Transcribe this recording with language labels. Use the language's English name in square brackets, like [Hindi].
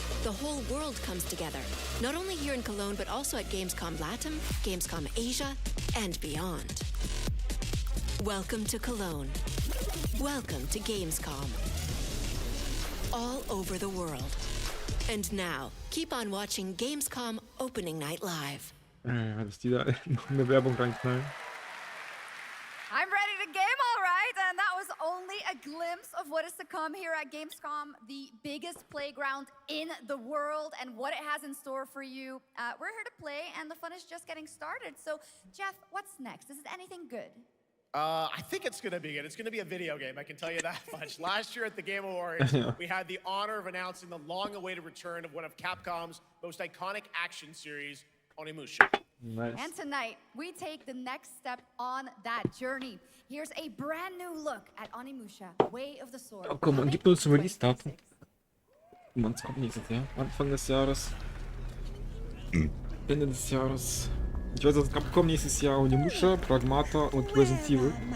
[English] The whole world comes together, not only here in Cologne, but also at Gamescom Latam, Gamescom Asia, and beyond. Welcome to Cologne. Welcome to Gamescom. All over the world. And now, keep on watching Gamescom Opening Night Live. [German] Dass die da noch eine Werbung reinknallen. [English] I'm ready to game, all right, and that was only a glimpse of what is to come here at Gamescom, the biggest playground in the world, and what it has in store for you. We're here to play, and the fun is just getting started. So, Geoff, what's next? Is it anything good? I think it's going to be good. It's going to be a video game, I can tell you that much. Last year at the Game Awards, we had the honor of announcing the long-awaited return of one of Capcom's most iconic action series, Onimusha. Nice. And tonight, we take the next step on that journey. Here's a brand new look at Onimusha, Way of the Sword. [German] Oh, komm, man gibt uns ein Release-Datum. Man, es kommt nächstes Jahr. Anfang des Jahres. Ende des Jahres. Ich weiß, dass Capcom nächstes Jahr Onimusha, Pragmata und Resident Evil.